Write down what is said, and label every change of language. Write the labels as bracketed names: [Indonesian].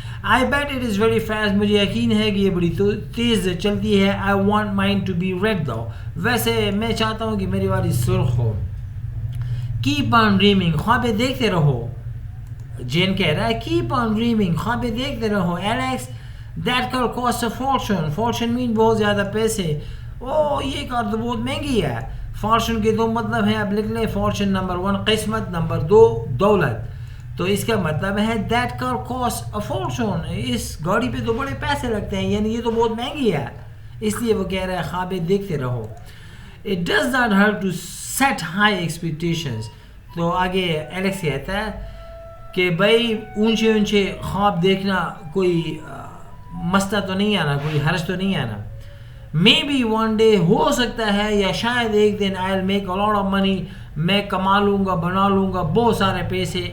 [English] I bet it is very fast, [Urdu] مجھے یقین ہے کہ یہ بڑی تیز چلتی ہے. [English] I want mine to be red though, [Urdu] ویسے میں چاہتا ہوں کہ میری والی سرخ ہو. [English] keep on dreaming, [Urdu] خوابیں دیکھتے رہو. جین کہہ رہا ہے keep on dreaming, خوابیں دیکھتے رہو. [English] Alex, that car costs a fortune, fortune mean [Urdu] بہت زیادہ پیسے. یہ کار تو بہت مہنگی ہے. فارچون کے دو مطلب ہیں, اب لکھ لیں. فارچون نمبر 1 قسمت, نمبر 2 دولت. تو اس کا مطلب ہے [English] that car costs a fortune, [Urdu] اس گاڑی پہ تو بڑے پیسے لگتے ہیں, یعنی یہ تو بہت مہنگی ہے. اس لیے وہ کہہ رہا ہے خوابیں دیکھتے رہو. [English] it does not hurt to set high expectations. [Urdu] تو آگے ایلیکس کہتا ہے کہ بھائی اونچے اونچے خواب دیکھنا کوئی مسئلہ تو نہیں آنا, کوئی حرج تو نہیں آنا. [English] maybe one day, [Urdu] ہو سکتا ہے یا شاید ایک دن, [English] I'll make a lot of money, [Urdu] میں کما لوں گا, بنا لوں گا بہت سارے پیسے.